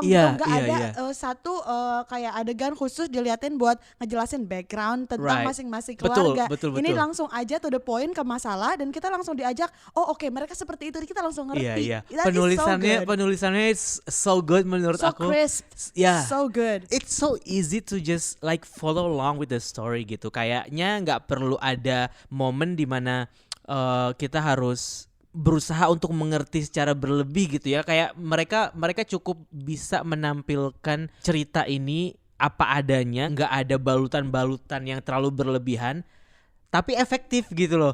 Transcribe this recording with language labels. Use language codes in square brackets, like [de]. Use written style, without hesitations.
[id] Nggak ada satu kayak adegan khusus diliatin buat ngejelasin background tentang masing-masing keluarga. Betul. Ini langsung aja to the point ke masalah dan kita langsung diajak. Oke, mereka seperti itu, kita langsung ngerti. Penulisannya [en] is so good [id] menurut aku. [en] So crisp. So good. It's so easy to just like follow along with the story gitu. [id] Kayaknya nggak perlu ada momen dimana kita harus berusaha untuk mengerti secara berlebih gitu ya. Kayak mereka cukup bisa menampilkan cerita ini apa adanya, nggak ada balutan-balutan yang terlalu berlebihan, tapi efektif gitu loh.